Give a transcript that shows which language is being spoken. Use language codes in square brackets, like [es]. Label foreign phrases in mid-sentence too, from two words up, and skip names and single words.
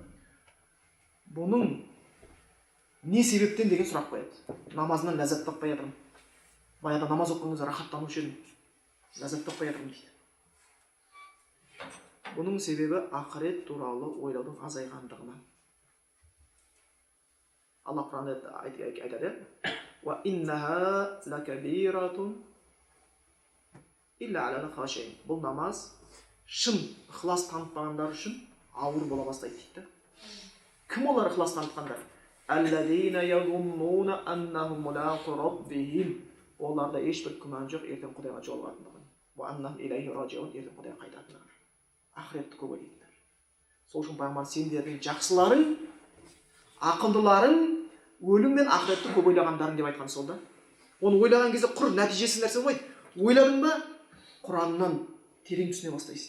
[kk] Бұның не себептен деген сұрақ қояды. Намазынан ләззат таппай жатырмын. Баяғыда намаз оқыған кезде рахаттанушы едім. ләззаттап қоя жатырмын дейді. Бұның себебі ақырет туралы ойлаудың азайғандығынан. Алла Құранда айтады: [ar] "وإنها لكبيرة إلا على الخاشعين." [kk] Бұл намаз шын ықылас танытпағандар үшін ауыр бола бастайды дейді. Кім олар ықылас танытқандар? [ar] الذين يظنون أنهم ملاقو ربهم. [kk] Оларда ешбір күмән жоқ, ертең Құдайға жолығатындығын. [ar] وأنهم إليه راجعون, [kk] ертең Құдайға қайтатындығын. Ақыретті көп ойлайтындар. Сол үшін пайғамбар сендердің жақсыларың, ақылдыларың өлім мен ақыретті көп ойлағандарың деп айтқан сол да. Оны ойлаған кезде құр нәтижесі нәрсе болмайды. Ойладың ба, Құраннан терең түсіне бастайсың.